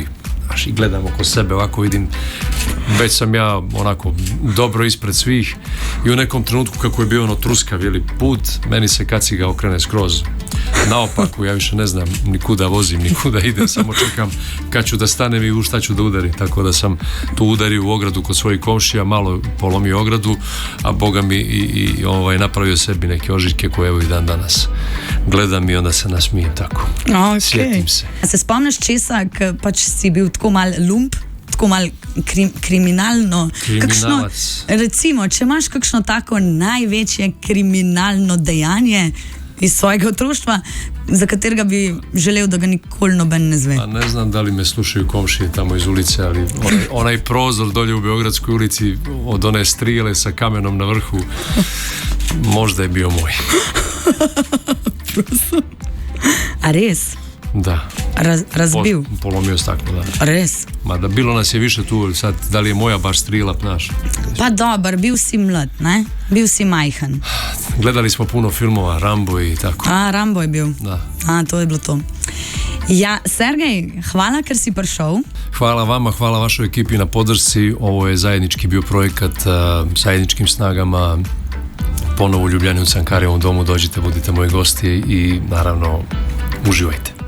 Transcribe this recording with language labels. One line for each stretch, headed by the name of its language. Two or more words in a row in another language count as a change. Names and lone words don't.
Serbian: I gledam oko sebe, ovako vidim, već sam ja onako dobro ispred svih, i u nekom trenutku kako je bio truskav put, meni se kaciga okrene skroz naopako, ja više ne znam ni kuda vozim, ni kuda idem, samo čekam kad ću da stanem i u šta ću da udarim, tako da sam tu udario u ogradu kod svojih komšija, malo polomio ogradu, a Boga mi i napravio sebi neke ožiljke koje evo i dan danas gledam i onda se nasmijem tako. Sjetim se.
Slovenian: A se spomniš česa, pač si bil tako mal lump, tako mal kriminalno?
Serbian: Kriminalac.
Slovenian: Recimo, če imaš kakšno tako največje kriminalno dejanje iz svojega otroštva, za katerega bi želel, da ga nikoli noben ne zve.
Serbian: Pa ne znam da li me slušaju komšije tamo iz ulice, ali onaj prozor dolje u Beogradskoj ulici od one strijele sa kamenom na vrhu, možda je bio moj.
Slovenian: A res?
Serbian: Da.
Slovenian: Razbil?
Serbian: Polomio staklo, da.
Slovenian: Res?
Serbian: Mada bilo nas je više tu, sad da li je moja baš strela, znaš.
Slovenian: Pa dobar, bil si mlad, ne? Bil si majhen.
Serbian: Gledali smo puno filmova, Rambo i tako.
Slovenian: A, Rambo je bil.
Serbian: Da. A, to je bilo to.
Slovenian: Ja, Sergej, hvala, ker si prišel.
Serbian: Hvala vama, hvala vašoj ekipi na podršci. Ovo je zajednički bio projekat zajedničkim snagama. Ponovo u Ljubljani u Cankarevom domu, dođite, budite moji gosti i naravno uživajte.